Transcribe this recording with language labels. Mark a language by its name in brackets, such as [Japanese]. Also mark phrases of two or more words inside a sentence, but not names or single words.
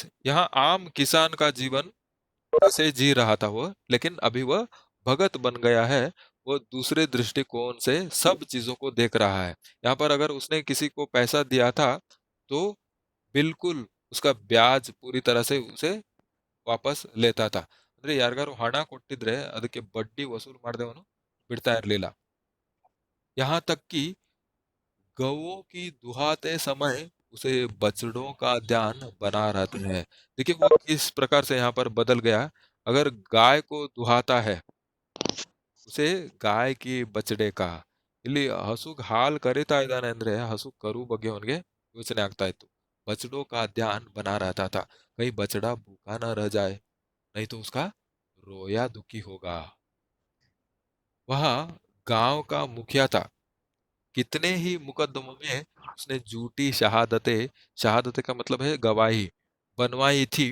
[Hindi] यहाँ आम किसान का जीवन ऐसे जी रहा था वह, लेकिन अभी वह भगत बन गया है. वो दूसरे दृष्टिकोण से सब चीजों को देख रहा है. यहाँ पर अगर उसने किसी को पैसा दिया था तो बिल्कुल उसका ब्याज पूरी तरह से उसे ವಾಪಸ್ लेता था. [Kannada] ಅಂದ್ರೆ ಯಾರಿಗಾರು ಹಣ ಕೊಟ್ಟಿದ್ರೆ ಅದಕ್ಕೆ ಬಡ್ಡಿ ವಸೂಲು ಮಾಡದವನು ಬಿಡ್ತಾ ಇರಲಿಲ್ಲ. [Hindi] यहाँ तक कि गौओं की दुहाते समय उसे बछड़ों का ध्यान बना रहता है. देखिए वो किस प्रकार से यहाँ पर बदल गया. अगर गाय को दुहाता है उसे गाय की बछड़े का. [Kannada] ಇಲ್ಲಿ ಹಸುಗ್ ಹಾಲ್ ಕರಿತಾ ಇದ್ದಾನೆ ಅಂದ್ರೆ ಹಸು ಕರು ಬಗ್ಗೆ ಅವನಿಗೆ ಯೋಚನೆ ಆಗ್ತಾ ಇತ್ತು. [Hindi] बछड़ों का ध्यान बना रहता था, कहीं बछड़ा भूखा न रह जाए, नहीं तो उसका रोया दुखी होगा. वह गांव का मुखिया था. कितने ही मुकदमों में उसने झूठी शहादतें, शहादतें का मतलब है गवाही, बनवाई थी.